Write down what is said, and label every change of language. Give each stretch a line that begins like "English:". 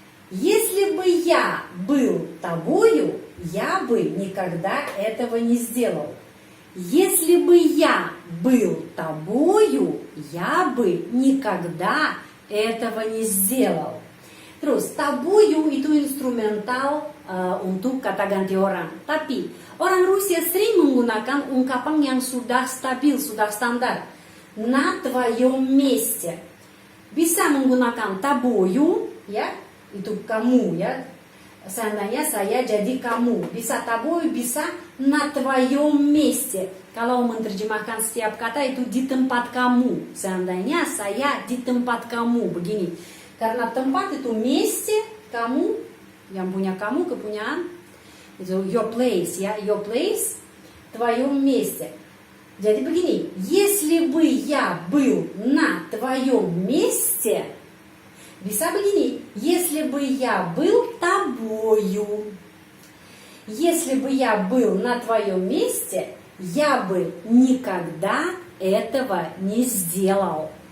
Russian: Если бы я был тобою, я бы никогда этого не сделал. Если бы я был тобою, я бы никогда этого не сделал.
Indonesian: Terus, тобою itu instrumental untuk kata ganti orang. Tapi, orang Rusia sering menggunakan ungkapan yang sudah stabil, sudah standar.
Russian: На твоем месте.
Indonesian: Bisa menggunakan тобою, ya, itu kamu ya. Seandainya saya jadi kamu. Bisa тобою, bisa
Russian: на твоем месте.
Indonesian: Kalau menerjemahkan setiap kata itu di tempat kamu. Seandainya saya di tempat kamu. Begini. Karena tempat itu месте, kamu, yang punya kamu, kepunyaan. Itu
English: your place
Indonesian: ya.
English: Your place,
Russian: твоем месте.
Indonesian: Jadi begini.
Russian: Если бы я был на твоем месте...
Indonesian: Bisa begini,
Russian: если бы я был тобою. Если бы я был на твоем месте, я бы никогда этого не сделал.